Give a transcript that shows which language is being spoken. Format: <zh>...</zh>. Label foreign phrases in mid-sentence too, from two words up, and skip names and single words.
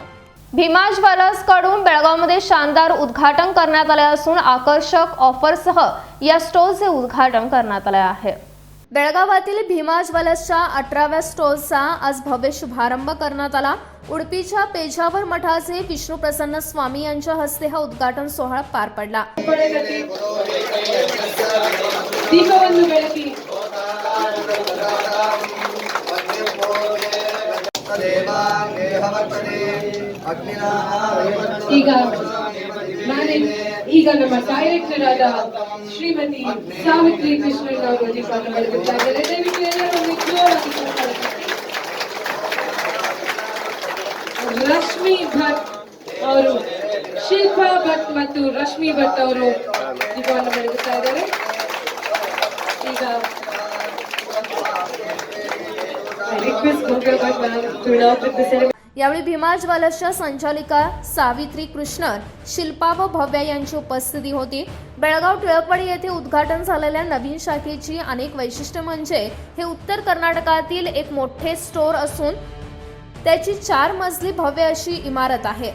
<mr>भीमा ज्वेलर्स कडून बेळगावमध्ये शानदार उद्घाटन करण्यात आले असून आकर्षक ऑफरसह या स्टोअरचे उद्घाटन करण्यात आले आहे. बेळगावातील भीमा ज्वेलर्सच्या 18व्या स्टोअरचा आज भव्य शुभारंभ करण्यात आला. उडपीच्या पेजावर मठाचे विष्णू प्रसन्न स्वामी यांच्या हस्ते हा उद्घाटन सोहळा पार पडला.</mr> <kn>ಈಗ ನಮ್ಮ ಡೈರೆಕ್ಟರ್ ಆದ ಶ್ರೀಮತಿ ಸಾವಿತ್ರಿ ಕೃಷ್ಣನ್ ಅವರು ದೀಪವನ್ನು ಬೆಳಗುತ್ತಾ ಇದ್ದಾರೆ. ದಯವಿಟ್ಟು ಎಲ್ಲರೂ ಜೋರಾಗಿ ರಶ್ಮಿ ಭಟ್ ಅವರು, ಶಿಲ್ಪಾ ಭಟ್ ಮತ್ತು ರಶ್ಮಿ ಭಟ್ ಅವರು ದೀಪವನ್ನು ಬೆಳಗುತ್ತಾ ಇದ್ದಾರೆ.</kn> <en>ಈಗ request Gokul Bhat to inaugurate the ceremony.</en> <mr>यावेळी भीमा ज्वेलर्सच्या संचालिका सावित्री कृष्णन, शिल्पा व भव्या यांची उपस्थिती होती. बेळगाव टिळकवाडी येथे उद्घाटन झालेल्या नवीन शाखेची अनेक वैशिष्ट्ये म्हणजे हे उत्तर कर्नाटकातील एक मोठे स्टोअर असून त्याची 4 मजली भव्य अशी इमारत आहे.</mr>